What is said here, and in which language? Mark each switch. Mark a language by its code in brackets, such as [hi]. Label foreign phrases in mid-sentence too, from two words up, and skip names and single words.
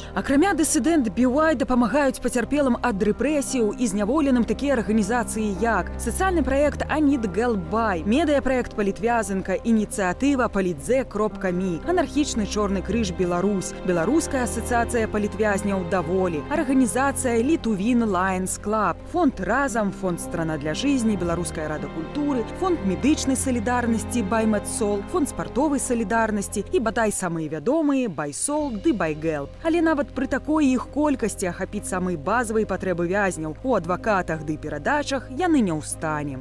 [be] Акрамя Dissident BY дапамагаюць пацярпелым ад рэпрэсіяў і зняволеным такія арганізацыі, як сацыяльны праект «I Need Girl Buy», медыапраект «Палітвязанка», ініцыятыва «Палітзе.me», анархічны Чорны крыж Беларусь, Беларуская асацыяцыя палітвязняў «Даволі», арганізацыя «Літувін Lions Club», фонд «Разам», фонд «Страна для жизни», Беларуская рада культуры, фонд медычнай салідарнасці «BuyMedSol», фонд спартовай салідарнасці і, бадай, самыя вядомыя BuySol ды BuyGelp. Але нават пры такой іх колькасці ахапіць самыя базавыя патрэбы вязняў у адвакатах ды перадачах яны не ў стане.